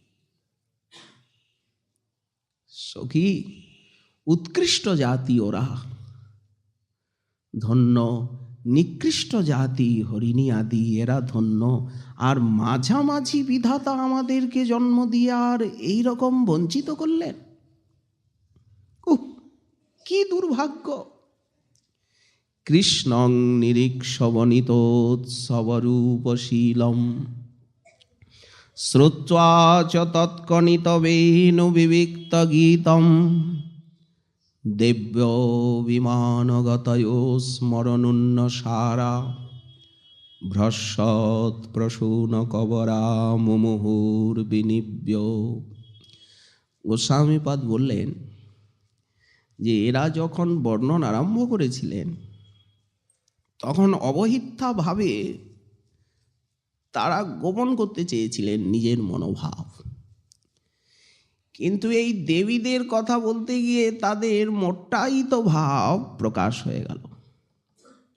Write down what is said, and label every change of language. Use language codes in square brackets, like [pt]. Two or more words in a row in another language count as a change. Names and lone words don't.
[bn] সখী, উৎকৃষ্ট জাতি ওরা, ধন্য। নিকৃষ্ট জাতি হরিণী আদি, এরা ধন্য। আর মাঝামাঝি বিধাতা আমাদেরকে জন্ম দিয়ে আর এই রকম বঞ্চিত করলেন। কি দুর্ভাগ্য! [sa] কৃষ্ণং নিরীক্ষবনিতোৎসবরূপশীলম শ্রুত্বা চ তৎকণিতবেনু বিবিক্ত গীতম দেব্য বিমানগতয়ো স্মরণুন্নসারা ভ্রস্বৎ প্রসূন কবরা মুমুহুর বিনিব্য। [bn] গোস্বামীপাদ বললেন যে এরা যখন বর্ণন আরম্ভ করেছিলেন, তখন অবহিতা ভাবে তারা গোপন করতে চেয়েছিলেন নিজের মনোভাব। কিন্তু এই দেবীদের কথা বলতে গিয়ে তাদের মোটাই তো ভাব প্রকাশ হয়ে গেল।